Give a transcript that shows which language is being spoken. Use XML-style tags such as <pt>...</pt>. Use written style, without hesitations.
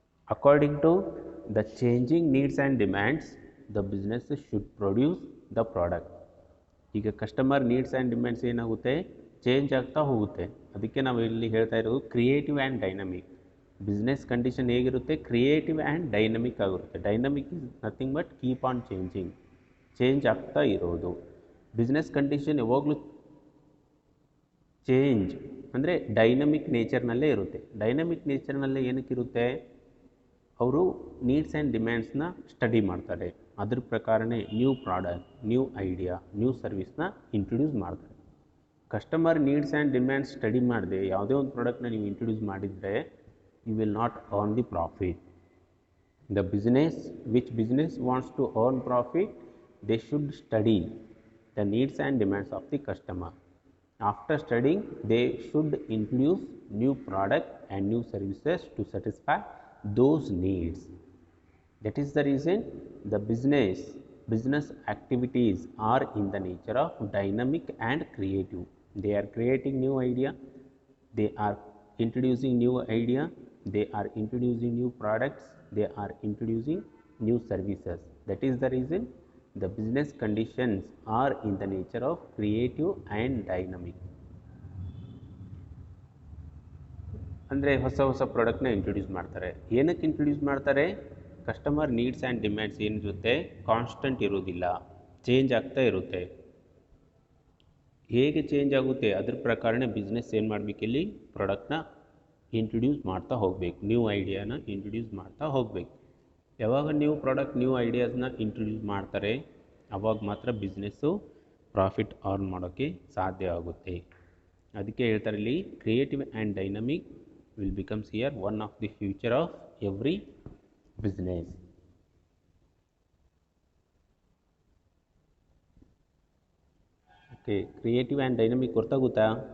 <en>According to the changing needs and demands, the businesses should produce the product.</en> <kn>ಈಗ customer needs and demands ಏನಾಗುತ್ತೆ, change ಆಗ್ತಾ ಹೋಗುತ್ತೆ. ಅದಕ್ಕೆ ನಾವು ಇಲ್ಲಿ ಹೇಳ್ತಾ ಇರೋದು creative and dynamic. Business condition ಹೇಗಿರುತ್ತೆ, ಕ್ರಿಯೇಟಿವ್ ಆ್ಯಂಡ್ ಡೈನಮಿಕ್ ಆಗಿರುತ್ತೆ.</kn> <en>dynamic is nothing but keep on changing,</en> <kn>change ಆಗ್ತಾ ಇರೋದು. ಬಿಸ್ನೆಸ್ ಕಂಡೀಷನ್ ಯಾವಾಗಲೂ ಚೇಂಜ್ ಅಂದರೆ ಡೈನಮಿಕ್ ನೇಚರ್ನಲ್ಲೇ ಇರುತ್ತೆ. ಡೈನಮಿಕ್ ನೇಚರ್ನಲ್ಲೇ ಏನಕ್ಕಿರುತ್ತೆ, ಅವರು ನೀಡ್ಸ್ ಆ್ಯಂಡ್ ಡಿಮ್ಯಾಂಡ್ಸ್ನ ಸ್ಟಡಿ ಮಾಡ್ತಾರೆ. ಅದ್ರ ಪ್ರಕಾರನೇ new product, new idea, new ಸರ್ವಿಸ್ನ ಇಂಟ್ರೊಡ್ಯೂಸ್ ಮಾಡ್ತಾರೆ. Customer needs and demands study ಮಾಡದೆ ಯಾವುದೇ ಒಂದು ಪ್ರಾಡಕ್ಟ್ನ ನೀವು ಇಂಟ್ರೊಡ್ಯೂಸ್ ಮಾಡಿದರೆ</kn> <en>You will not earn the profit. The business wants to earn profit, they should study the needs and demands of the customer. After studying, they should introduce new product and new services to satisfy those needs. That is the reason the business activities are in the nature of dynamic and creative. They are creating new idea, they are introducing new idea, they are introducing new products, they are introducing new services. That is the reason the business conditions are in the nature of creative and dynamic.</en> <kn>ಅಂದರೆ ಹೊಸ ಪ್ರಾಡಕ್ಟ್ನ introduce ಮಾಡ್ತಾರೆ. ಏನಕ್ಕೆ introduce ಮಾಡ್ತಾರೆ, customer needs and demands ಏನಿರುತ್ತೆ constant ಇರೋದಿಲ್ಲ, change ಆಗ್ತಾ ಇರುತ್ತೆ. ಹೇಗೆ ಚೇಂಜ್ ಆಗುತ್ತೆ ಅದ್ರ ಪ್ರಕಾರನೇ ಬಿಸ್ನೆಸ್ ಏನು ಮಾಡಬೇಕು, ಇಲ್ಲಿ ಪ್ರಾಡಕ್ಟ್ನ ಇಂಟ್ರೊಡ್ಯೂಸ್ ಮಾಡ್ತಾ ಹೋಗಬೇಕು, ನ್ಯೂ ಐಡಿಯಾನ ಇಂಟ್ರೊಡ್ಯೂಸ್ ಮಾಡ್ತಾ ಹೋಗಬೇಕು. ಯಾವಾಗ ನ್ಯೂ ಪ್ರಾಡಕ್ಟ್, ನ್ಯೂ ಐಡಿಯಾಸ್ನ ಇಂಟ್ರೊಡ್ಯೂಸ್ ಮಾಡ್ತಾರೆ ಅವಾಗ ಮಾತ್ರ ಬಿಸ್ನೆಸ್ಸು ಪ್ರಾಫಿಟ್ ಅರ್ನ್ ಮಾಡೋಕ್ಕೆ ಸಾಧ್ಯ ಆಗುತ್ತೆ. ಅದಕ್ಕೆ ಹೇಳ್ತಾರೆ ಇಲ್ಲಿ</kn> <en>Creative and dynamic will becomes here one of the future of every business. Okay, creative and dynamic</en> <kn>ಗೊತ್ತಾಗುತ್ತಾ?</kn>